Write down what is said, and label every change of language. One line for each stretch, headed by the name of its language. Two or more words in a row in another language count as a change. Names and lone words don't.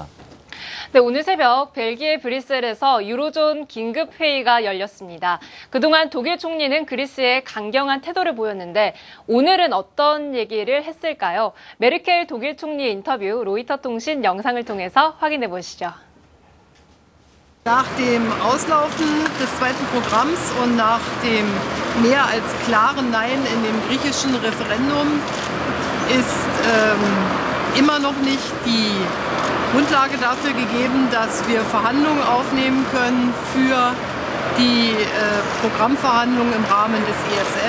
Korean: 네, 오늘 새벽 벨기에 브뤼셀에서 유로존 긴급회의가 열렸습니다. 그동안 독일 총리는 그리스에 강경한 태도를 보였는데 오늘은 어떤 얘기를 했을까요? 메르켈 독일 총리의 인터뷰 로이터 통신 영상을 통해서 확인해 보시죠.
German: Nach dem Auslaufen des zweiten Programms und nach dem mehr als klaren Nein in dem griechischen Referendum ist immer noch nicht die Grundlage dafür gegeben, dass wir Verhandlungen aufnehmen können für die Programmverhandlungen im Rahmen des ESM.